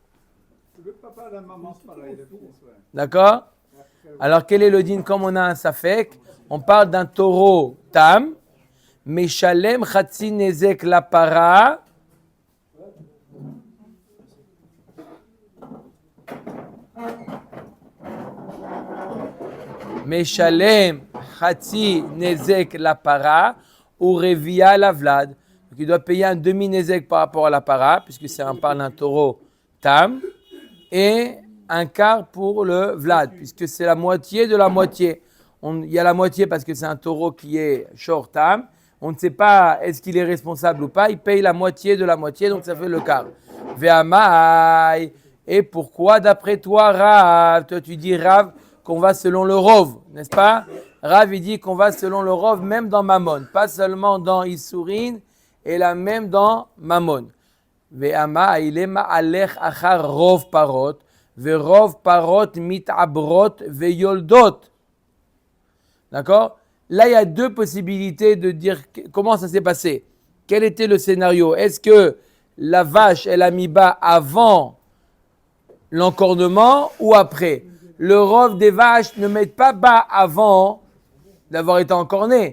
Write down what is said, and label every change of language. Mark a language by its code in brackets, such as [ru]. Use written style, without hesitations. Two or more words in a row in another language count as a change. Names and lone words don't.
[fr] D'accord? Alors, quel est le din? Comme on a un safek, on parle d'un taureau tam, [he] משלם חצי נזק לפרה, משלם חצי נזק לפרה, ou רביע לולד. [fr] Donc, il doit payer un demi-nezek par rapport à la para, puisque c'est un parle d'un taureau tam, et un quart pour le Vlad, puisque c'est la moitié de la moitié. Il y a la moitié parce que c'est un taureau qui est short-tam. On ne sait pas est-ce qu'il est responsable ou pas. Il paye la moitié de la moitié, donc ça fait le quart. [he] Ve'amai. [fr] Et pourquoi d'après toi, Rav? Toi tu dis Rav qu'on va selon le Rov, n'est-ce pas? Rav il dit qu'on va selon le Rov même dans Mammon, pas seulement dans Issourin, et là même dans Mammon. [he] ואמאי למה אלך אחר רוב פרות. ורוב פרות מתעברות ויולדות. [fr] D'accord? Là, il y a deux possibilités de dire comment ça s'est passé. Quel était le scénario? Est-ce que la vache, elle a mis bas avant l'encornement ou après? Le rov des vaches ne met pas bas avant d'avoir été encorné.